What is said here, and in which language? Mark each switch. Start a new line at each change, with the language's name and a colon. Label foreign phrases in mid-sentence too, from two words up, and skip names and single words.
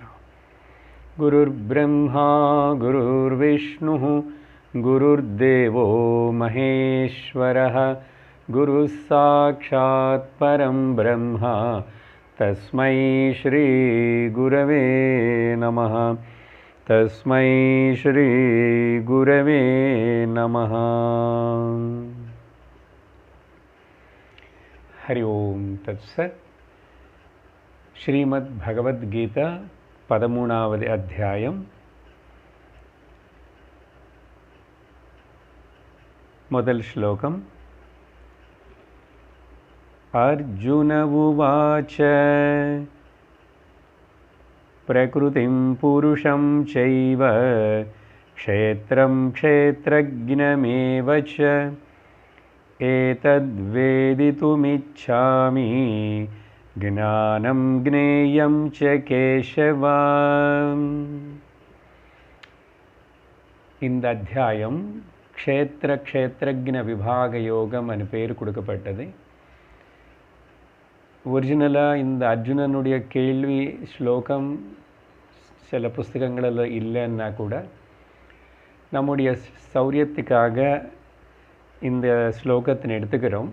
Sanskrit: गुरुर्ब्रह्मा गुरुर्विष्णुः गुरुर्देवो महेश्वरः गुरुः साक्षात् परं ब्रह्म तस्मै श्री गुरवे नमः। तस्मै श्री गुरवे नमः। हरि ओम तत्सत्।
Tamil: श्रीमद् भगवद गीता 13வது அத்தியாயம் முதல் ஸ்லோகம்।
Sanskrit: अर्जुन उवाच प्रकृतिं पुरुषं चैव क्षेत्रं क्षेत्रज्ञमेव च एतद्वेदितुमिच्छामि ज्ञानं ज्ञेयं च केशव।
Tamil: இந்த அத்தியாயம் க்ஷேத்திர க்ஷேத்ரஜ்ஞ விபாக யோகம் என பேர் கொடுக்கப்பட்டது. ஒரிஜினலாக இந்த அர்ஜுனனுடைய கேள்வி ஸ்லோகம் சில புஸ்தகங்களில் இல்லைன்னா கூட நம்முடைய சௌரியத்துக்காக இந்த ஸ்லோகத்தினை எடுத்துக்கிறோம்.